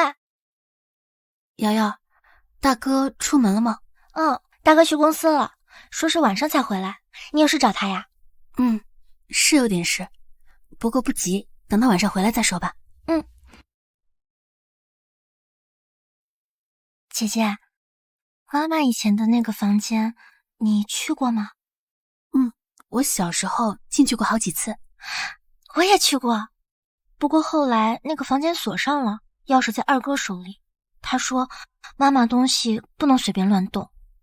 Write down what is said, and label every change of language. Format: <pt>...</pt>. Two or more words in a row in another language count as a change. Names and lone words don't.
<zh>瑤瑤，大哥出門了嗎？大哥去公司了，說是晚上才回來。你有事找他呀？是有點事，不過不急，等他晚上回來再說吧。姐姐，媽媽以前的那個房間，你去過嗎？我小時候進去過好幾次。我也去過，不過後來那個房間鎖上了，鑰匙在二哥手裡。他說媽媽東西不能隨便亂動。</zh>